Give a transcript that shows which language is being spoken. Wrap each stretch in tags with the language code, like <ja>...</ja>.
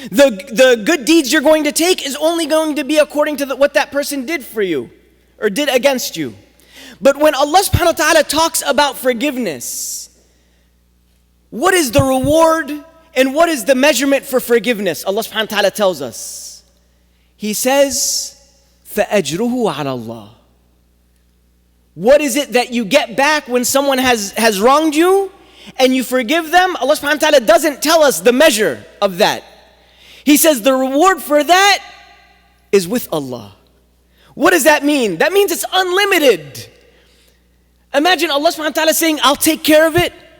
<en>The good deeds you're going to take is only going to be according to what that person did for you or did against you. But when Allah subhanahu wa ta'ala talks about forgiveness, what is the reward and what is the measurement for forgiveness? Allah subhanahu wa ta'ala tells us. He says,</en> <ar>فَأَجْرُهُ عَلَى اللَّهِ.</ar> <en>What is it that you get back when someone has wronged you and you forgive them? Allah subhanahu wa ta'ala doesn't tell us the measure of that. He says the reward for that is with Allah. What does that mean? That means it's unlimited. Imagine Allah subhanahu wa ta'ala saying, I'll take care of it.</en>